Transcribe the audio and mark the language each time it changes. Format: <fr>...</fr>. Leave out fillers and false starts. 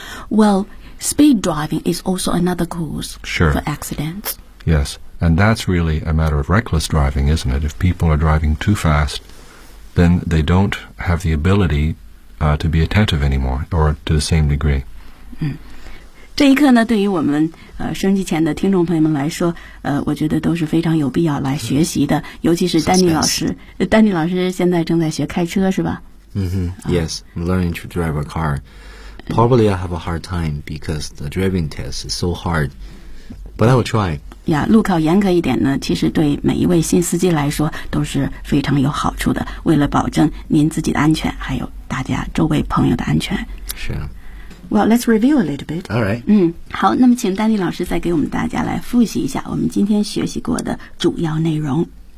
<en>Well, speed driving is also another cause、 sure. for accidents. Yes, and that's really a matter of reckless driving, isn't it? If people are driving too fast, then they don't have the ability、to be attentive anymore, or to the same degree.、</en> <zh>这一课呢，对于我们、收音机前的听众朋友们来说、我觉得都是非常有必要来学习的、尤其是丹尼老师、丹尼老师现在正在学开车，是吧、</zh> <en>Yes, I'm learning to drive a car. Probably I have a hard time because the driving test is so hard, but I will try.</en> <zh>Yeah, 路考严格一点呢，其实对每一位新司机来说都是非常有好处的。为了保证您自己的安全，还有大家周围朋友的安全。是</zh> <en>啊。Well, let's review a little bit. All right.</en> <zh>好，那么请丹尼老师再给我们大家来复习一下我们今天学习过的主要内容。</zh>